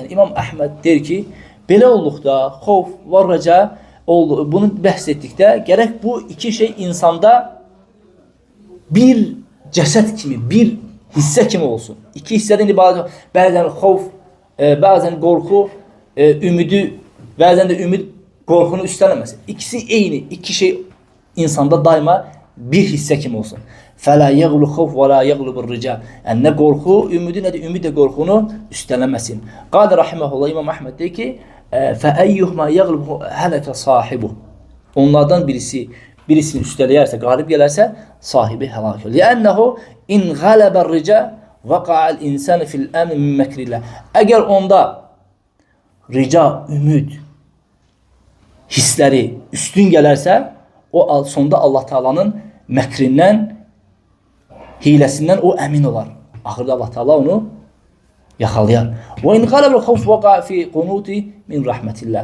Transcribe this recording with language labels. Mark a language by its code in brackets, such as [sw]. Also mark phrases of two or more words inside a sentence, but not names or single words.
[az] İmam Əhməd deyir ki, belə olduqda xawf və rəca bunu bəhs etdikdə gərək bu iki şey insanda bir cəsəd kimi, bir hissə kimi olsun. İki hissədən ibarət. Bəzən xawf, bəzən qorxu, ümidi, bəzən də ümid qorxunu üstələməsin. İkisi eyni, iki şey insanda daima bir hissə kimi olsun. [ar] فَلَا يَغْلُ خَوْفُ وَلَا يَغْلُ بِالرِّجَى. [az] Yəni nə qorxu, ümidi, nə də ümid də qorxunu üstələməsin. [ar] قال رحمه الله [az] İmam Əhməd deyir ki, [ar] فَأَيُّهْمَا يَغْلُبُ هَلَكَ صَاحِبُهُ. [az] Onlardan birisini üstələyərsə, qalib gələrsə, sahibi həlak olur. [ar] لِأَنَّهُ اِنْ غَلَبَ الرِّجَى وَقَعَ الْاِنْسَانِ فِي الْأَمْنِ مِنْ مَكْرِ اللّٰهِ. [az] Əgər onda rica, ümid, hissləri üstün gələrsə, o sonda Allah Teala'nın məkrindən, hiləsindən o əmin olar. Axırda Allah Teala onu yaxalayar. [ar] وإن غلب الخوف وقع في القنوط من رحمة الله.